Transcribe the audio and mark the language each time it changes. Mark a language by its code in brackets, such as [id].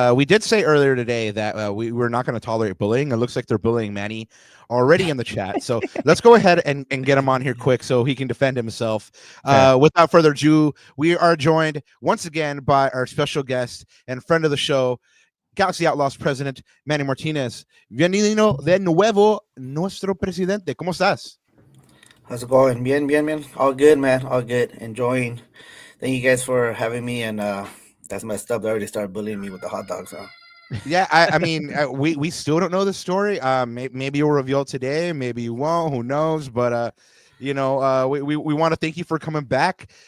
[en] We did say earlier today that we were not going to tolerate bullying. It looks like they're bullying Manny already in the chat. So let's go ahead and get him on here quick so he can defend himself. Without further ado, we are joined once again by our special guest and friend of the show, Galaxy Outlawz president, Manny Martinez. [es] Bienvenido de nuevo, nuestro presidente. ¿Cómo estás? [en] How's it going? Bien. All good, man. All good. Enjoying. Thank you guys for having me. And that's messed up. They already started bullying me with the hot dogs. Huh? Yeah, I mean, we still don't know the story. Maybe you'll reveal today. Maybe you won't. Who knows? But we want to thank you for coming back.